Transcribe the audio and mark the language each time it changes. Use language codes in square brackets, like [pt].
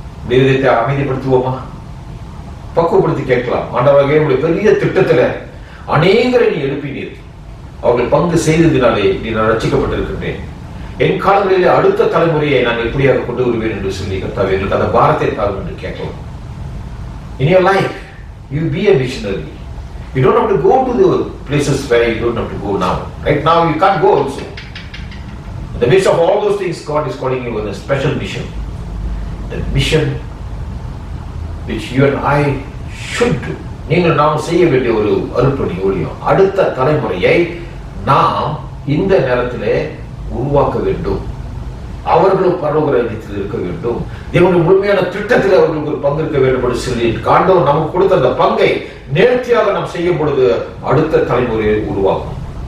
[ta] விதத்தை அமைதிப்படுத்துவோமா? பக்குவப்படுத்தி கேட்கலாம். ஆண்டவராகிய உங்களுடைய பெரிய திட்டத்துல அநேகரை நீ எழுப்பினீர், அவர்கள் பங்கு செய்ததினாலே நீ நான் ரட்சிக்கப்பட்டிருக்கின்றேன். என் காலங்களிலே அடுத்த தலைமுறையை நான் எப்படியாக கொண்டு வருவேன் என்று சொல்லி கர்த்தாவே எங்களுக்கு அந்த பாரத்தை தாரும் என்று கேட்கலாம். [en] In your life, you be a missionary. You don't have to go to the places where you don't have to go now. Right now you can't go also. In the midst of all those things, God is calling you on a special mission. The mission which you and I should do. [ta] நீங்கள் நாம் செய்ய வேண்டிய ஒரு அருட்பணி ஊழியம். அடுத்த தலைமுறையை நாம் இந்த நேரத்திலே உருவாக்க வேண்டும். அவர்களும் பரலோக ராஜ்யத்தில் இருக்க வேண்டும். தேவனுடைய முழுமையான திட்டத்தில் அவர்களுக்கு ஒரு பங்கு இருக்க வேண்டும் என்று சொல்லி ஆண்டவர் நமக்கு கொடுத்த அந்த பங்கை நேர்த்தியாக நாம் செய்யும் பொழுது அடுத்த தலைமுறையை உருவாக்கும்.